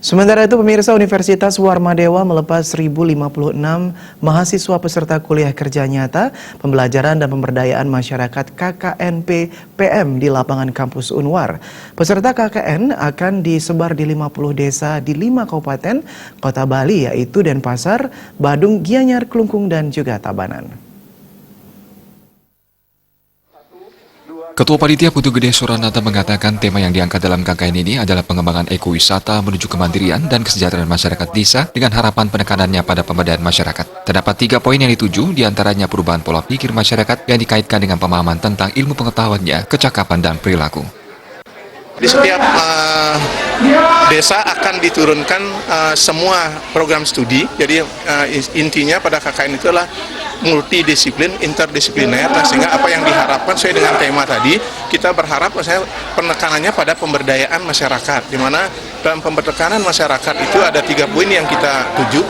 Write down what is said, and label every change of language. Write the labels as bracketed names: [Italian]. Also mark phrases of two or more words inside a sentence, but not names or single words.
[Indonesian] Sementara itu, pemirsa, Universitas Warmadewa melepas 1.056 mahasiswa peserta kuliah kerja nyata, pembelajaran dan pemberdayaan masyarakat KKN PM di lapangan kampus Unwar. Peserta KKN akan disebar di 50 desa di 5 kabupaten kota Bali, yaitu Denpasar, Badung, Gianyar, Klungkung, dan juga Tabanan. Ketua Panitia Putu Gede Suranata mengatakan tema yang diangkat dalam KKN ini adalah pengembangan ekowisata menuju kemandirian dan kesejahteraan masyarakat desa dengan harapan penekanannya pada pemberdayaan masyarakat. Terdapat 3 poin yang dituju, diantaranya perubahan pola pikir masyarakat yang dikaitkan dengan pemahaman tentang ilmu pengetahuannya, kecakapan, dan perilaku. Di setiap desa akan diturunkan semua program studi, jadi intinya pada KKN itu adalah multidisiplin, interdisipliner, sehingga apa yang diharapkan sesuai dengan tema tadi, kita berharap misalnya penekanannya pada pemberdayaan masyarakat, di mana dalam pemberdayaan masyarakat itu ada 3 poin yang kita tuju.